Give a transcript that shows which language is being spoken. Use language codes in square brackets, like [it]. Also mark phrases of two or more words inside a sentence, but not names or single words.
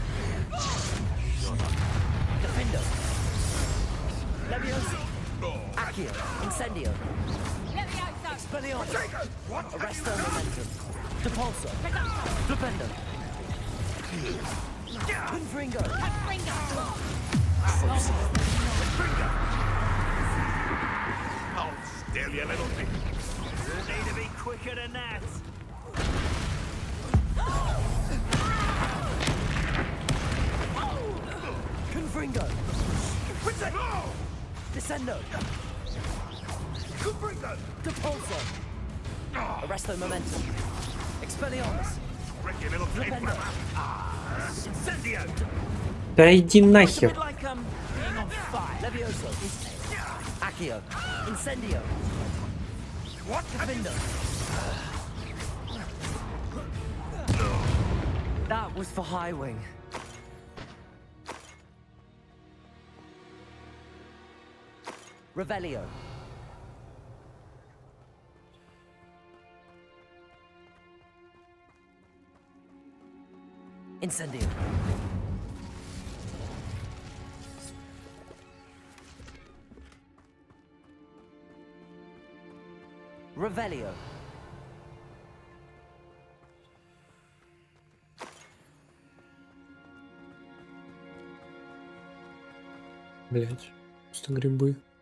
[en] Defendo. Levioso. Accio. Incendio. Expelliarmus. Arresto momentum. Depulso. Flipendo. Confringo. I'll stare you a little bit. You need to be quicker than that. Confringo. Descendo. Confringo. Depulso. Arresto momentum. Expelliarmus. Tricky little Flipendo. Incendio. [ru] Да иди нахер. [en] Like being on fire. Levioso. Accio. Incendio. What? Defendo. That was for High Wing. Revelio. Incendio. Revelio. [ru] Блять, просто грибы.